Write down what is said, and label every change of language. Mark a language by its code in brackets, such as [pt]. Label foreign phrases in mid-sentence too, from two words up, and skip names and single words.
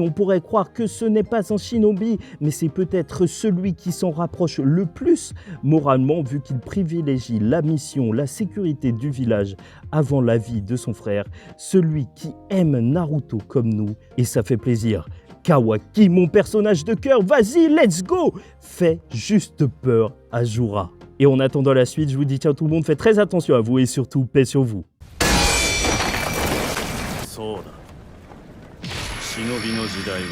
[fr] On pourrait croire que ce n'est pas un shinobi, mais c'est peut-être celui qui s'en rapproche le plus moralement vu qu'il privilégie la mission, la sécurité du village avant la vie de son frère, celui qui aime Naruto comme nous, et ça fait plaisir. Kawaki, mon personnage de cœur, vas-y, [en] let's go! [fr] Fais juste peur à Jura. Et en attendant la suite, je vous dis ciao tout le monde, faites très attention à vous et surtout paix sur vous. [ja] そうだ。忍びの時代